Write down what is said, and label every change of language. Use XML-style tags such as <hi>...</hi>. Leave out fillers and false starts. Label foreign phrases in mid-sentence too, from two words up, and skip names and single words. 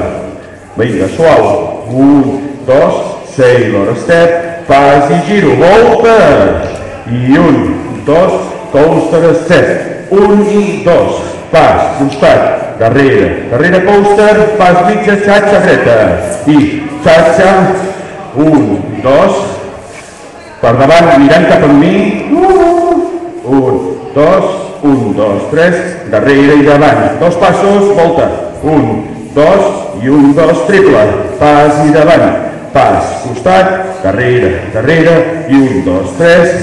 <ca>Vinga, suau. 1, 2,</ca> <en>sailor step,</en> <ca>pas i giro, volta. I 1, 2,</ca> <en>coaster step.</en> <ca>1 i 2, pas, costat, darrere, darrere coaster, pas mitja, xa-xa dreta. I xa-xa, 1, 2, per davant, mirant cap amb mi. 1, 2, 1, 2, 3, darrere i davant. 2 passos, volta. 1, 2 i 1, 2, triple. Pas i davant. Pas, costat, darrere, darrere i 1, 2, 3.</ca>